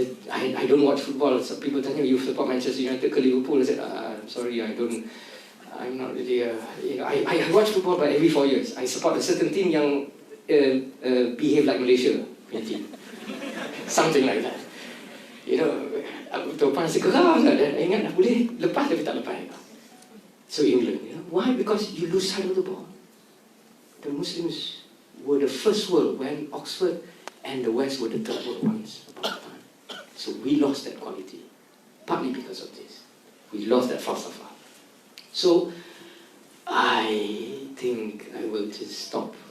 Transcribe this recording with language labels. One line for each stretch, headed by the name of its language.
English: I don't watch football. So people tell me, you support Manchester United
Malay: ke
English: Liverpool? I said, I'm sorry, I'm not really I watch football, but every 4 years I support a certain team
Malay: yang
English: behave like Malaysia team. Something like that.
Malay: Tuan rasa geram tak? Ingat dah boleh lepas tapi tak lepas.
English: So England, why? Because you lose sight of the ball. The Muslims were the first world when Oxford and the West were the third world once upon a time. So we lost that quality, partly because of this. We lost that falsafah. So I think I will just stop.